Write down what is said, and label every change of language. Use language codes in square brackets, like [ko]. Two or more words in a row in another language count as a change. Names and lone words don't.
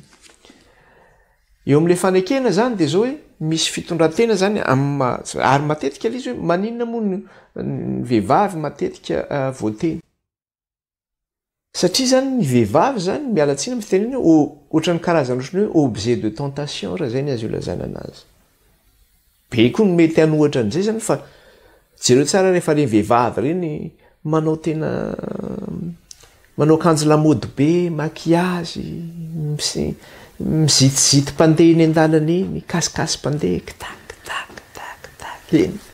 [mg] Eo amin'le fanekena zany dia zao hoe misy fitondratena zany ary matetika izy hoe maninona moa ny vehivavy matetika voateny. Satria zany ny vehivavy zany mialatsiny amin'ny fitenena ohatran'ny karazana ohatrany hoe [fr] objet de tentation [mg] raha zay ny azy io lazana anazy. Be koa no mety hanohatra an'izay zany fa jereo tsara rehefa le vehivavy reny manao akanjo lamody be, maquillage, mizitizity mpandeha eny an-dalana eny, kasikasy mpandeha tak eny.